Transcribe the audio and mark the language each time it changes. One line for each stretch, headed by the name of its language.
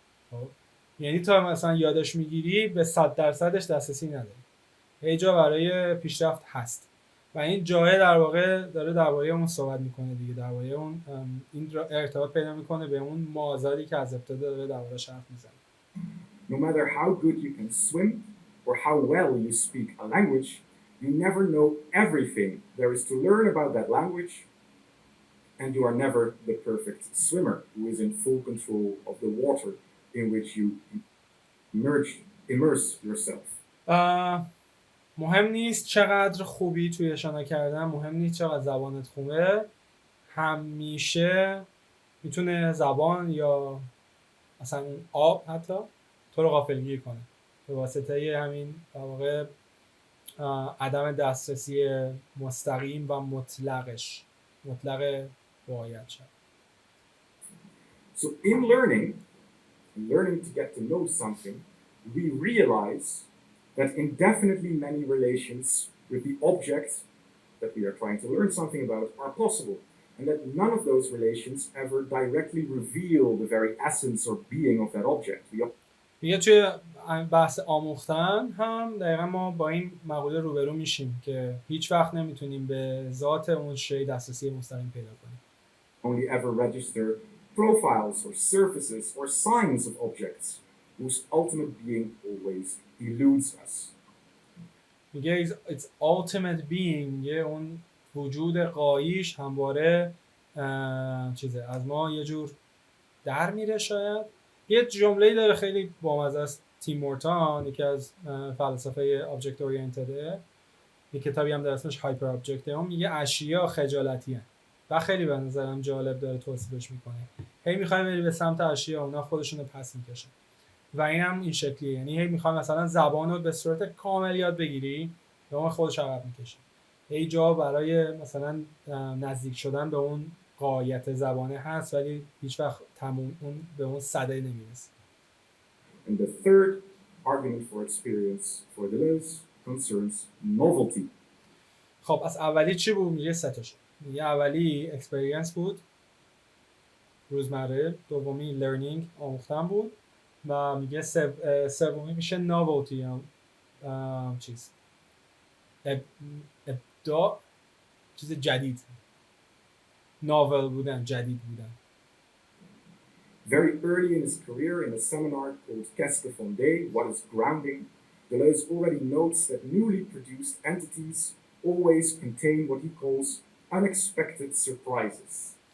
Persian: خب یعنی تا مثلا یادش میگیری به 100% دسترسی نداری، هی جا برای پیشرفت هست و این جای در واقع داره درباره اون صحبت میکنه دیگه، درباره اون این ارتباط پیدا میکنه به اون معاصری که از ابتدا داره درباره‌اش حرف میزنه.
English: No matter how good you can swim or how well you speak a language, you never know everything there is to learn about that language, and you are never the perfect swimmer who is in full control of the water in which you immerse yourself.
Persian: مهم نیست چقدر خوبی توی شنا کردن، مهم نیست چقدر زبانت خوبه، همیشه میتونه زبان یا مثلا آب حتی تو رو غافلگیر کنه به واسطه همین در واقع عدم دسترسی مستقیم و مطلق واقعیت شد.
English: So in learning to get to know something, we realize that indefinitely many relations with the object that we are trying to learn something about are possible, and that none of those relations ever directly reveal the very essence or being of that object.
Persian: دیگه توی بحث آموختن هم دقیقا ما با این مقوله روبرو میشیم که هیچ وقت نمیتونیم به ذات اون شی دسترسی مستقیم پیدا کنیم.
English: Only ever register profiles or surfaces or signs of objects whose ultimate being always eludes us.
Persian: میگه
English: its ultimate being،
Persian: اون وجود غاییش همواره چیزه از ما یه جور در میره. شاید یه جمله‌ای داره خیلی بامزه است تیم مورتون، یکی از فلسفه object oriented، یه کتابی هم در اسمش هایپر ابجکت، اون میگه اشیا خجالتی هستند و خیلی به نظرم جالب داره توصیفش میکنه. هی میخوای بری به سمت اشیا، اونا خودشونو پس میکشن و این هم این شکلیه، یعنی هی میخوای مثلا زبانو به صورت کامل یاد بگیری و اون خودش عقب میکشه. هی جا برای مثلا نزدیک شدن به اون غایت زبانه هست ولی هیچ وقت تموم اون به اون سده نمیرسه.
English: And the third argument for experience for Deleuze concerns novelty.
Persian: خب از اولی چی بود؟ میگه سه تاشو. میگه اولی اکسپریانس بود، روزمره، دومی لرنینگ، آموختن بود و میگه سومی میشه ناولتی، هم چیز ابداع، چیز جدید، ناول بودن، جدید بودن.
English: Very early in his career, in a seminar called Qu'est-ce que fonder? What is grounding? Deleuze already notes that newly produced entities always contain what he calls unexpected surprises.